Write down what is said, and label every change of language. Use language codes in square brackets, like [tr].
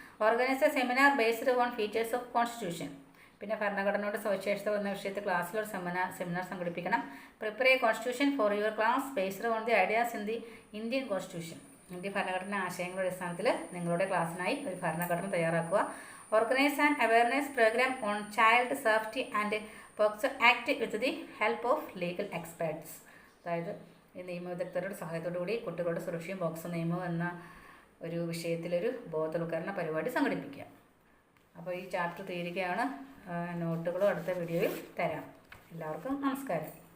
[en] Organise a seminar based on features of constitution. [ml] പിന്നെ ഭരണഘടനയുടെ സവിശേഷത എന്ന വിഷയത്തിൽ ക്ലാസ്സിലൊരു seminar സംഘടിപ്പിക്കണം. [en] Prepare a constitution for your class based on the ideas in the Indian constitution. [ml] India ഭരണഘടന ആശയങ്ങളുടെ അടിസ്ഥാനത്തിൽ നിങ്ങളുടെ ക്ലാസ്സിനായി ഒരു ഭരണഘടന തയ്യാറാക്കുക. [en] Organize an awareness program on child safety and POCSO Act with the help of legal experts. [ml] അതായത് ഈ നിയമവിദഗ്ധരുടെ സഹായത്തോടുകൂടി കുട്ടികളുടെ സുരക്ഷയും പോക്സോ നിയമവും എന്ന ഒരു വിഷയത്തിലൊരു ബോധവൽക്കരണ പരിപാടി സംഘടിപ്പിക്കുക. അപ്പോൾ ഈ ചാപ്റ്റർ തീരുകയാണ്. നോട്ടുകളും അടുത്ത വീഡിയോയിൽ തരാം. എല്ലാവർക്കും നമസ്കാരം.